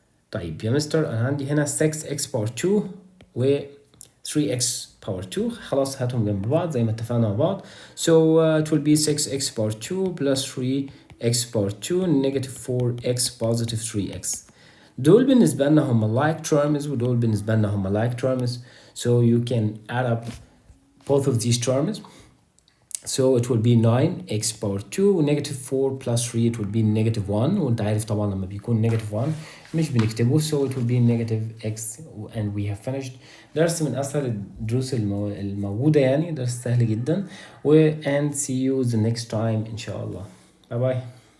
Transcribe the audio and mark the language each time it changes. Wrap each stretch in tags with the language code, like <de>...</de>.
<ar>طيب يا مستر انا عندي هنا 6x power 2 و 3x power 2، خلاص هاتهم جنب بعض زي ما اتفقنا مع بعض.</ar> <en>So it will be 6x power 2 plus 3x power 2 negative 4x positive 3x.</en> <ar>دول بالنسبة لنا هم like terms ودول بالنسبة لنا هم like terms.</ar> <en>So you can add up both of these terms. So it will be 9x power 2 negative 4 plus 3 it will be negative 1.</en> <ar>وانت عارف طبعا لما بيكون negative 1 مش بنكتبه.</ar> <en>So it will be negative x and we have finished.</en> <ar>درس من أسهل الدروس الموجودة، يعني درس سهل جدا.</ar> <en>and see you the next time</en> <ar>إن شاء الله.</ar> <en>Bye bye.</en>